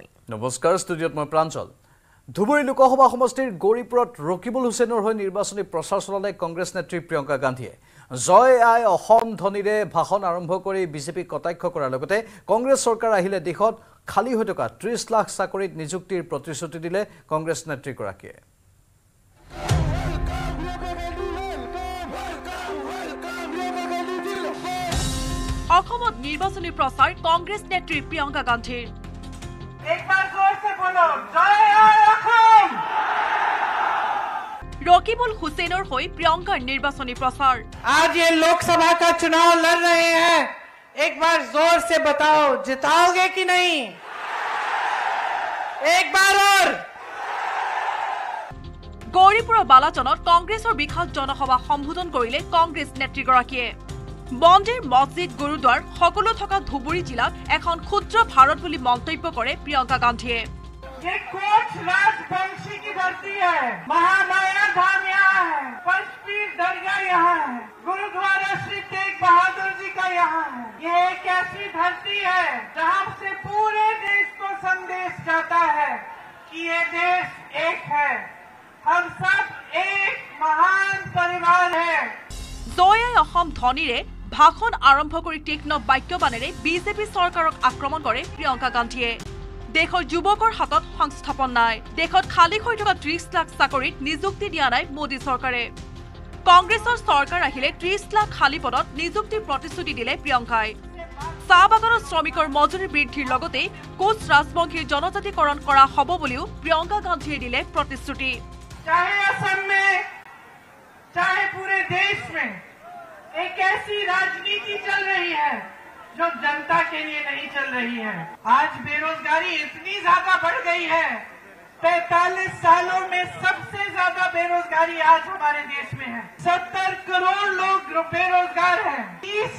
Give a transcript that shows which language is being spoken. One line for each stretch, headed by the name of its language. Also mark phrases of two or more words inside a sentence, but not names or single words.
Assamese: নমস্কাৰ ষ্টুডিঅ'ত মই প্ৰাঞ্চল ধুবুৰী লোকসভা সমষ্টিৰ গৌৰীপুৰত ৰকিবুল হুছেইনৰ হৈ নিৰ্বাচনী প্ৰচাৰ চলালে কংগ্ৰেছ নেত্ৰী প্ৰিয়ংকা গান্ধীয়ে জয় আই অসম ধ্বনিৰে ভাষণ আৰম্ভ কৰি বিজেপিক কটাক্ষ কৰাৰ লগতে কংগ্ৰেছ চৰকাৰ আহিলে দেশত খালী হৈ থকা 30 লাখ চাকৰিত নিযুক্তিৰ প্ৰতিশ্ৰুতি দিলে কংগ্ৰেছ নেত্ৰীগৰাকীয়ে অসমত নিৰ্বাচনী প্ৰচাৰ কংগ্ৰেছ নেত্ৰী প্ৰিয়ংকা গান্ধীৰ
Hindi: एक बार जोर से बोलो
Assamese: জয় আই অসম रकीबुल हुसैनर হৈ প্ৰিয়ংকাৰ নিৰ্বাচনী প্ৰচাৰ
Hindi: आज ये लोकसभा का चुनाव लड़ रहे हैं एक बार जोर से बताओ जिताओगे कि नहीं एक बार और
Assamese: গৌৰীপুৰৰ বালাজনত কংগ্ৰেছৰ বিশাল জনসভা সম্বোধন কৰিলে কংগ্ৰেছ নেত্ৰীগৰাকীয়ে মন্দিৰ মছজিদ গুৰুদ্বাৰ সকলো থকা ধুবুৰী জিলাত এখন ক্ষুদ্ৰ ভাৰত বুলি মন্তব্য কৰে প্ৰিয়ংকা গান্ধীয়ে
Hindi: ये कोच राजवंशी की धरती है महामाया धाम यहाँ है पंचपीठ दरगाह यहाँ है गुरुद्वारा श्री तेग बहादुर जी का यहाँ है ये एक ऐसी धरती है जहाँ से पूरे देश को संदेश जाता है कि ये देश एक है हम सब एक महान परिवार है
Assamese: জয় আই অসম ধ্বনিৰে ভাষণ আৰম্ভ কৰি তীক্ষ্ণ বাক্যবাণেৰে বিজেপি চৰকাৰক আক্ৰমণ কৰে প্ৰিয়ংকা গান্ধীয়ে দেশৰ যুৱকৰ হাতত সংস্থাপন নাই দেশত খালী হৈ থকা 30 লাখ চাকৰিত নিযুক্তি দিয়া নাই মোদী চৰকাৰে কংগ্ৰেছৰ চৰকাৰ আহিলে 30 লাখ খালী পদত নিযুক্তিৰ প্ৰতিশ্ৰুতি দিলে প্ৰিয়ংকাই চাহ বাগানৰ শ্ৰমিকৰ মজুৰি বৃদ্ধিৰ লগতে কোচ ৰাজবংশীৰ জনজাতিকৰণ কৰা হ'ব বুলিও প্ৰিয়ংকা গান্ধীয়ে দিলে প্ৰতিশ্ৰুতি
Hindi: चाहे असम में चाहे पूरे देश में एक ऐसी राजनीति चल रही है जो जनता के लिए नहीं चल रही है आज बेरोजगारी इतनी ज्यादा बढ़ गई है 45 सालों में सबसे ज्यादा बेरोजगारी आज हमारे देश में है 70 करोड़ लोग बेरोजगार हैं 30